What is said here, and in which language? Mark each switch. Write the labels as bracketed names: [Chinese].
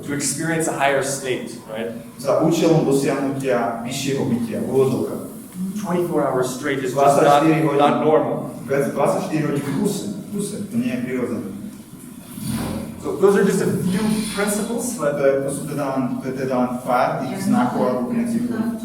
[English] To experience a higher state, right? [Slovak] Za účelom dosiahnutia vyššieho bytia, úvodzovka. [English] 24 hours straight is just not normal. [Slovak] 24 hodín v kuse, to nie je prirodzené. [English] So those are just a few principles, but [Slovak] To je teda len pár tých znakov alebo princípov.